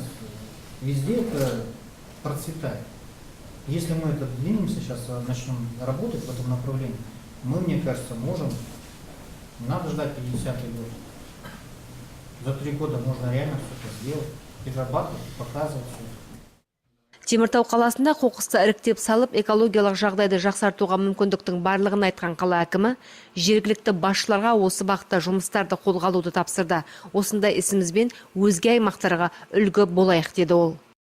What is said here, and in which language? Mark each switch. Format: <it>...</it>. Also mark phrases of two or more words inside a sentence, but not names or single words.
<ru>Везде это процветает. Если мы это двинемся, сейчас начнем работать в этом направлении, мы, мне кажется, можем, не надо ждать 50-й год. За 3 года можно реально что-то сделать, перерабатывать, показывать все.</ru> <kk>Теміртау қаласында қоқысты іріктеп салып, экологиялық жағдайды жақсартуға мүмкіндіктің барлығын айтқан қала әкімі жергілікті басшыларға осы бағытта жұмыстарды қолға алуды тапсырды. Осындай ісімізбен өзге аймақтарға үлгі болайық деді ол.</kk>